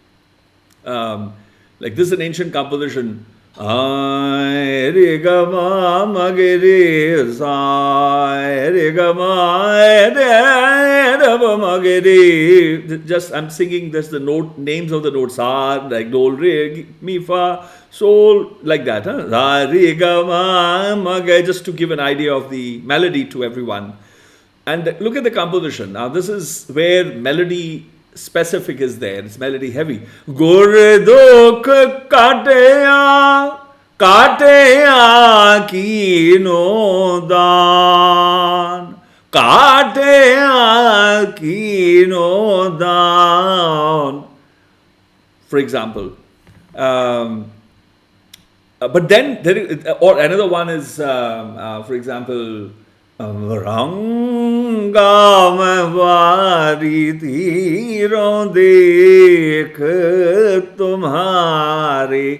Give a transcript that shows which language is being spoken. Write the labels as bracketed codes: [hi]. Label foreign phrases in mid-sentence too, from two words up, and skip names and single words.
[en] Like this is an ancient composition. Just I'm singing this, the note names of the notes are like do, re, mi, fa, sol, like that. Just to give an idea of the melody to everyone. And look at the composition. Now this is where melody specific is there. It's melody heavy. [pa] ਗੁਰ ਦੁਖ ਕਟਿਆ ਕੀਨੋ ਦਾਨ, ਕਟਿਆ ਕੀਨੋ ਦਾਨ. [en] For example. But then there is, or another one is, for example, [hi] रंग वारी तिरो देख तुम्हारे.